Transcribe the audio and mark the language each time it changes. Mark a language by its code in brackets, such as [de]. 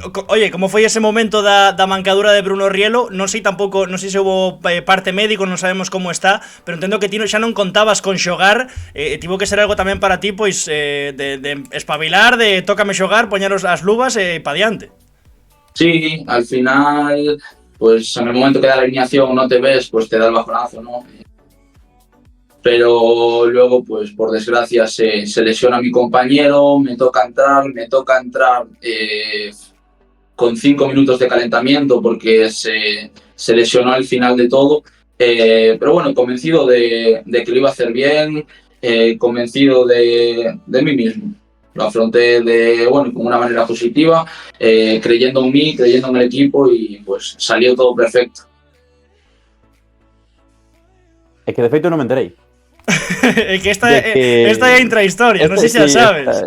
[gl] Oye, como foi ese momento da mancadura de Bruno Rielo, non sei se houve parte médico, non sabemos como está, pero entendo que ti xa non contabas con xogar, tivo que ser algo tamén para ti, pois, de espabilar, de tócame xogar, poñeros as luvas e pa diante. [es] Sí, al final, pues en el momento que da la alineación no te ves, pues te da el bajonazo, ¿no? Pero luego, pues por desgracia, se lesiona mi compañero, me toca entrar con 5 minutos de calentamiento porque se lesionó al final de todo. Pero bueno, convencido de que lo iba a hacer bien, convencido de mí mismo. Lo afronté con una manera positiva, creyendo en mí, creyendo en el equipo y pues salió todo perfecto. [gl] É que de feito non me enterei. É que esta é a intrahistoria, non sei se xa sabes.